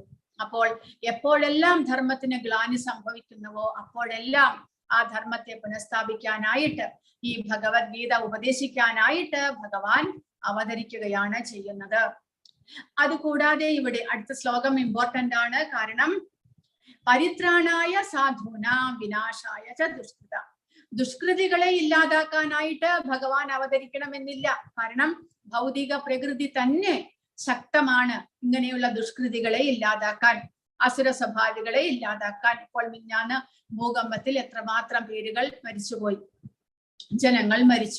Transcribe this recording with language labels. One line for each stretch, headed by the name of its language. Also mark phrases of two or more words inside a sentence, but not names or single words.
Malayalam: അപ്പോൾ എപ്പോഴെല്ലാം ധർമ്മത്തിന് ഗ്ലാനി സംഭവിക്കുന്നുവോ അപ്പോഴെല്ലാം ആ ധർമ്മത്തെ പുനഃസ്ഥാപിക്കാനായിട്ട്, ഈ ഭഗവത്ഗീത ഉപദേശിക്കാനായിട്ട് ഭഗവാൻ അവതരിക്കുകയാണ് ചെയ്യുന്നത്. അതുകൂടാതെ ഇവിടെ അടുത്ത ശ്ലോകം ഇമ്പോർട്ടന്റ് ആണ്.
Sanskrit: കാരണം പരിത്രാണായ സാധൂനാം വിനാശായ ച ദുഷ്കൃത.
Malayalam: ദുഷ്കൃതികളെ ഇല്ലാതാക്കാനായിട്ട് ഭഗവാൻ അവതരിക്കണമെന്നില്ല. കാരണം ഭൗതിക പ്രകൃതി തന്നെ ശക്തമാണ് ഇങ്ങനെയുള്ള ദുഷ്കൃതികളെ ഇല്ലാതാക്കാൻ, അസുര സ്വഭാവികളെ ഇല്ലാതാക്കാൻ. ഇപ്പോൾ മിഞ്ഞാന്ന് ഭൂകമ്പത്തിൽ എത്രമാത്രം പേരുകൾ മരിച്ചുപോയി, ജനങ്ങൾ മരിച്ചു.